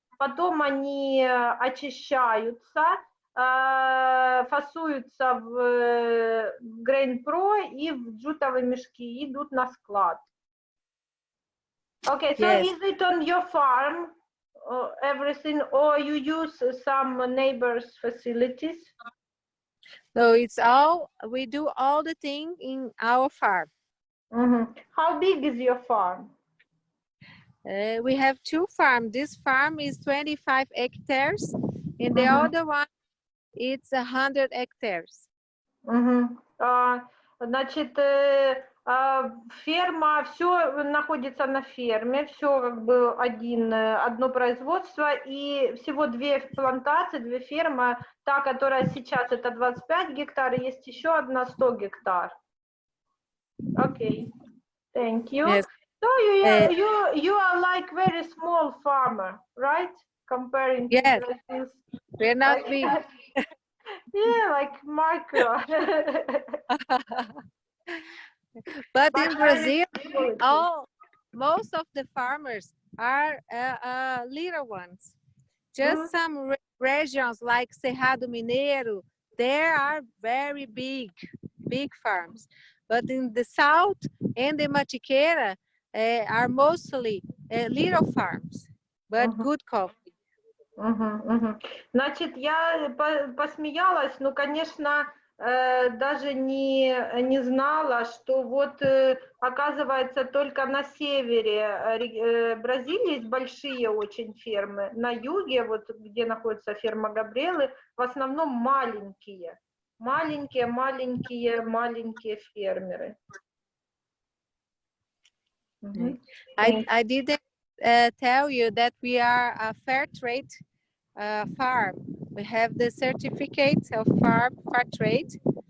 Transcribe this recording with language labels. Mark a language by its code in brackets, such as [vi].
[ru] Потом они очищаются, фасуются в Grain Pro и в джутовые мешки и идут на склад. [en] Okay, so Yes. is it on your farm, everything, or you use some neighbors' facilities? So it's all, we do all the thing in our farm. How big is your farm? We have 2 farms. This farm is 25 hectares and the other one, it's 100 hectares. [ru] Значит, Ферма, все находится на ферме, все как бы одно производство, и всего две плантации, две фермы. Та, которая сейчас, это 25 гектар, и есть еще одна 100 гектар. [en] Окей, thank you. Yes. So you are like very small farmer, right? Comparing to Yes, Brazil's, we're not like, big. yeah, like micro. But But in Brazil, quality. most of the farmers are little ones. Just some regions like Cerrado Mineiro, there are very big farms. But in the south and the Mantiqueira are mostly little farms, but good coffee. [ru] Значит, я посмеялась, но, конечно, даже не знала, что вот, оказывается, только на севере Бразилии есть большие очень фермы. На юге, вот где находится ферма Габриэлы, в основном маленькие фермеры. [en] I didn't tell you that we are a fair trade farm. We have the certificate of fair trade.